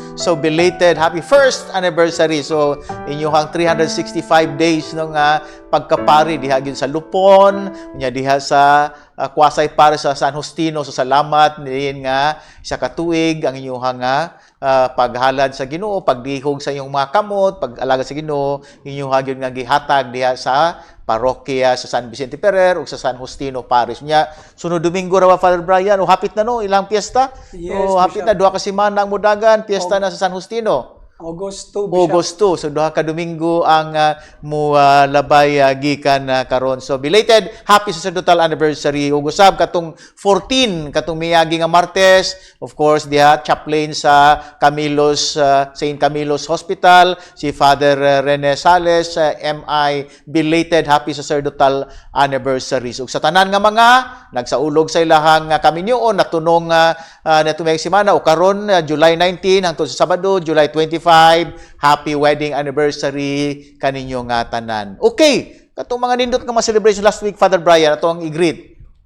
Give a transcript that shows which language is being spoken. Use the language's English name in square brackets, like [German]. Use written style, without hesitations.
[English] So belated happy first anniversary. [Cebuano] So inyong 365 days ng pagkapari diha gyud sa Lupon, unya diha sa kuwasay para sa San Justino. So salamat din nga sa katuig ang inyong paghalad sa Ginoo, pagdihog sa inyong mga kamot, pag-alaga sa Ginoo, inyong hagyod nga gihatag diha sa parokya sa San Vicente Ferrer o sa San Justino Parish niya. Sunod Domingo raw Father Brian, o hapit na no ilang piyesta? [English] Yes, [Cebuano] Hapit na duha ka semana ang mudagan, piyesta na sa San Justino. [English] August 2, Bishop. [Cebuano] August 2. So, duha ka Domingo ang labay gikan karon. So, belated happy sacerdotal anniversary. Ug usab katong 14 katong miyagi nga Martes, of course, diha chaplain sa Camilos St. Camilos Hospital, si Father Rene Sales, MI, belated happy sacerdotal anniversary. Ug sa tanan nga mga nagsaulog sa ilahang kaminyoon natunong natungay semana o karon July 19 hangtod sa Sabado, July 25, happy wedding anniversary kaninyo nga tanan. Okay, katong mga nindot nga mga celebration last week, Father Brian, ato ang i-greet.